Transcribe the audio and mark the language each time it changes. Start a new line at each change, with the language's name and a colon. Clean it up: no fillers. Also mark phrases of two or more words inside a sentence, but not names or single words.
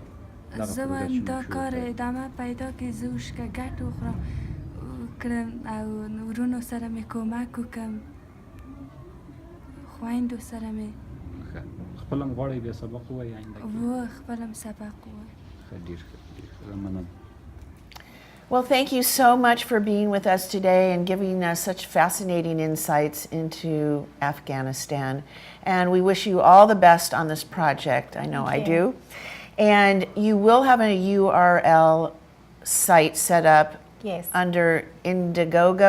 Pashto: زه وایم دا کار ادامه پیدا کړي زه اوس که ګټه وکړم او ورونو سره مې کومک وکړم خویندو سره مې خپل هم غواړئ بیا سبق ووایي آینده کې خپل هم سبق ووایم ښه ډېر مننه
English: Well, thank you so much for being with us today and giving us such fascinating insights into Afghanistan. And we wish you all the best on this project. I know I do. And you will have a URL site set up under Indiegogo.